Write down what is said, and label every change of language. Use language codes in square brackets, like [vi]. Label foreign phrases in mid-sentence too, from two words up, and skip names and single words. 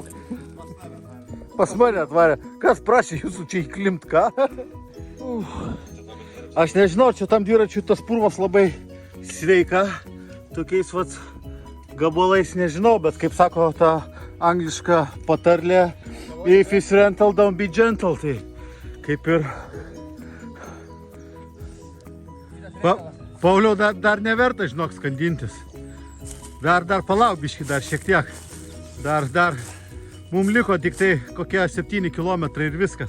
[lt] Pas mane atvarė. Kas prašė jūsų čia įklimt, ką? Aš nežinau, čia tam dviračiui tas purvas labai sveika. Tokiais vat gabalais nežinau, bet kaip sako ta angliška patarlė, [en] if it's rental, don't be gentle. [lt] Tai kaip ir... Pauliau, dar neverta, žinok, skandintis. Dar palauk biškį, dar šiek tiek. Dar. Mums liko tik tai kokie 7 kilometrai ir viskas.